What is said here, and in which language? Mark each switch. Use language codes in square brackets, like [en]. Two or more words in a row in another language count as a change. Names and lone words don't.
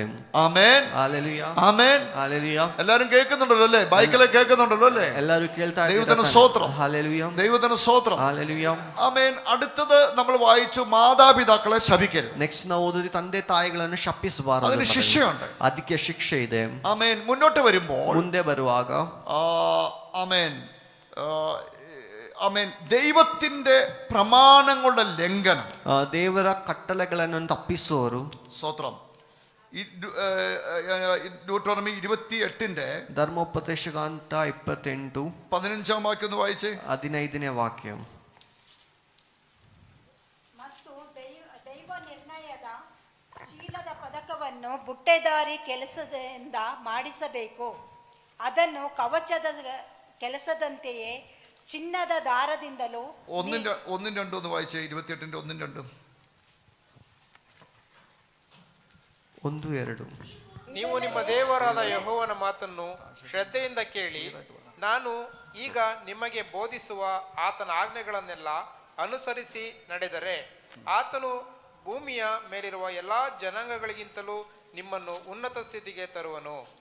[ml] ആമേൻ. ഹല്ലേലൂയ. ആമേൻ. ഹല്ലേലൂയ. എല്ലാരും കേൾക്കുന്നുണ്ടല്ലോ അല്ലേ? ബൈക്കിലെ കേൾക്കുന്നുണ്ടല്ലോ അല്ലേ? [kn] ಎಲ್ಲರೂ ಕೇಳ್ತಾ [ml] ദൈവത്തിന് സ്തോത്രം. ഹല്ലേലൂയ. ദൈവത്തിന് സ്തോത്രം. ഹല്ലേലൂയ. ആമേൻ. അടുത്തത് നമ്മൾ വായിച്ചു മാതാപിതാക്കളെ ശപിക്കരുത്. [kn] ನೆಕ್ಸ್ಟ್ ನಾವು ಓದಿದ್ವಿ ತಂದೆ ತಾಯಿಗಳನ್ನು ಶಪಿಸಬಾರದು. [ml] അതിന് ശിക്ഷയുണ്ട്. [kn] ಅದಕ್ಕೆ ಶಿಕ್ಷೆ ಇದೆ. [ml] ആമേൻ. മുന്നോട്ട് വരുമ്പോൾ [kn] ಮುಂದೆ ಬರುವಾಗ [ml] ആമേൻ ആമേൻ ദൈവത്തിന്റെ പ്രമാണങ്ങളുടെ ലംഘനം, [kn] ದೇವರ ಕಟ್ಟಳೆಗಳನ್ನು ತಪ್ಪಿಸುವವರು. [ml] സ്തോത്രം. ഡ്യൂട്ടോണമി 28 [kn] ಧರ್ಮೋಪದೇಶಕಾಂಡ 28 [ml] 15 വാക്യം ഒന്ന് വായിച്ചേ. [kn] 15ನೇ ವಾಕ್ಯ. ಮತ್ತು ದೈವ ನಿರ್ಣಯದ ಚೀಲದ ಪದಕವನ್ನು ಬುಟ್ಟೆದಾರಿ ಕೆಲಸದಿಂದ ಮಾಡಿಸಬೇಕು. ಅದನ್ನು ಕವಚದ ಕೆಲಸದಂತೆಯೇ ಚಿನ್ನದ ದಾರದಿಂದಲೂ. [ml] 1-2 ഒന്ന് വായിച്ചേ. 28 1-2. 1-2. [kn] ನೀವು ನಿಮ್ಮ ದೇವರಾದ ಯೆಹೋವನ ಮಾತನ್ನು ಶ್ರದ್ಧೆಯಿಂದ ಕೇಳಿ ನಾನು ಈಗ ನಿಮಗೆ ಬೋಧಿಸುವ ಆತನ ಆಜ್ಞೆಗಳನ್ನೆಲ್ಲ ಅನುಸರಿಸಿ ನಡೆದರೆ ಆತನು ಭೂಮಿಯ ಮೇಲಿರುವ ಎಲ್ಲಾ ಜನಾಂಗಗಳಿಗಿಂತಲೂ ನಿಮ್ಮನ್ನು ಉನ್ನತ ಸ್ಥಿತಿಗೆ ತರುವನು.